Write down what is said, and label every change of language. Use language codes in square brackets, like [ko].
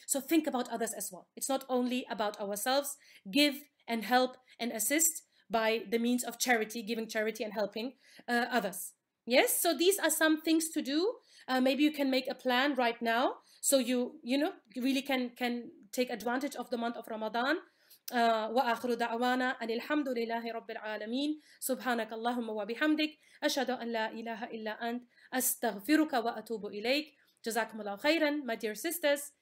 [en] So think about others as well. It's not only about ourselves. Give and help and assist, by the means of charity, giving charity and helping others. Yes, so these are some things to do. Maybe you can make a plan right now, so you really can take advantage of the month of Ramadan. [ar] وآخر دعوانا أن الحمد لله رب العالمين سبحانك اللهم وبحمدك أشهد أن لا إله إلا أنت أستغفرك وأتوب إليك. جزاكم الله خيرا, [en] my dear sisters.